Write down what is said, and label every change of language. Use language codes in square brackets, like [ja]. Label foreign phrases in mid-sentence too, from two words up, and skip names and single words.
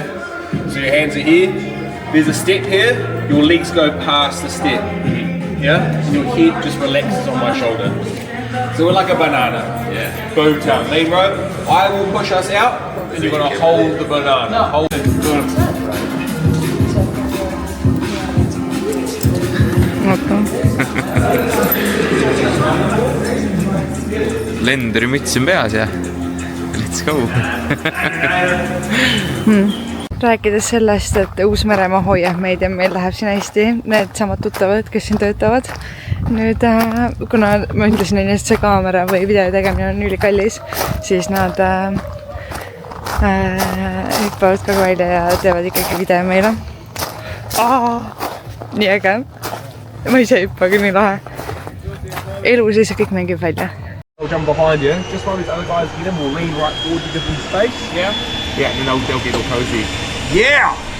[en] So your hands are here. There's a step here, your legs go past the step, yeah? And your head just relaxes on my shoulder. So we're like a banana. Yeah. Boom town, lean rope. I will push us out, and you're gonna hold the banana. Hold it. [et] Lenderi müts on peas ja [en] let's go. [et] Rääkides sellest, et Uus-Meremaa hoiab meid ja meil läheb siin hästi, need samad tuttavad, kes siin töötavad. Nüüd, kuna ma ütlesin, et see kaamera või video tegemine on ülikallis, siis nad hüppavad ka välja ja teevad ikkagi video meile. Nii äge. Ma ise hüppa küll nii lahe. Elus lihtsalt kõik mängib välja. [en] They'll jump behind you. Just while these other guys get them, we'll lean right forward to give them space. Yeah? Yeah, and then they'll get all cozy. Yeah!